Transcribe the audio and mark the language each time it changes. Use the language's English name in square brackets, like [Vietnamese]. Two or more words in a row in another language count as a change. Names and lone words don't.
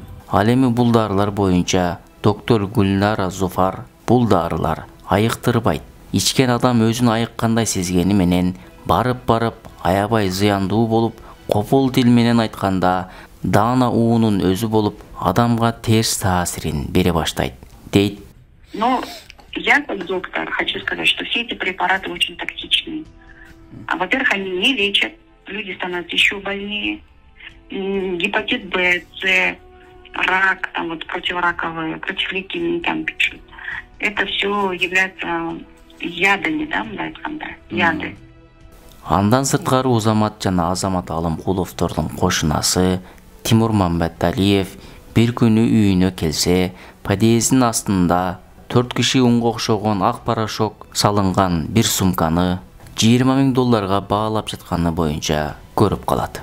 [Kyrgyz] Ал эми бул дарылар боюнча доктор Гүлнара Зуфар бул дарылар айыктырбайт. Ичкен адам өзүн айыккандай сезгени менен барып аябай зыяндуу болуп, копол тил менен айтканда даана уунун өзү болуп, адамга терс таасирин бере баштайт, дейт. [Russian] Но я как доктор хочу сказать, что все эти препараты очень токсичны. Во-первых, они не лечат, люди становятся еще больнее. Гепатит Б, С, рак, там вот противораковые, противлейкемии там пишут. Это все является ядами, [Kyrgyz] да, мындай айтканда, яды. Андан сырткары Узамат жана Азамат Алымкуловдордун кошунасы Тимур Мамбеталиев бир күнү үйүнө келсе, подъездин астында 4 киши унга окшогон ак порошок салынган бир сумканы 20 000 долларга баалап жатканы боюнча көрүп калат.